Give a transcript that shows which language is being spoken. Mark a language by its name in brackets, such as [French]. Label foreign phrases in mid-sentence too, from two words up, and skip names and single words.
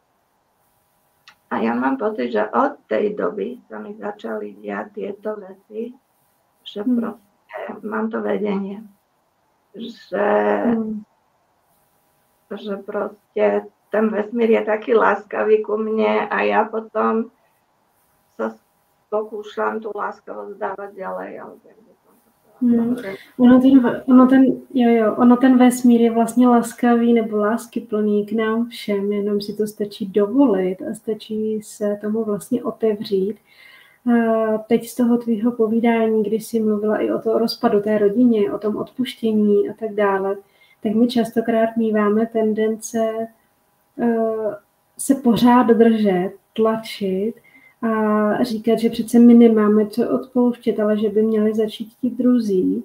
[Slovak] A ja mám pocit, že od tej doby sa mi začali diať tieto veci, že proste mám to vedenie, že proste ten vesmír je taký láskavý ku mne a ja potom sa pokúšam tú láskavosť dávať ďalej. [Czech] Ono ten vesmír je vlastně laskavý nebo láskyplný k nám všem, jenom si to stačí dovolit a stačí se tomu vlastně otevřít. A teď z toho tvýho povídání, kdy jsi mluvila i o tom rozpadu té rodině, o tom odpuštění a tak dále, tak my častokrát míváme tendence se pořád držet, tlačit a říkat, že přece my nemáme co odpouštět, ale že by měli začít ti druzí.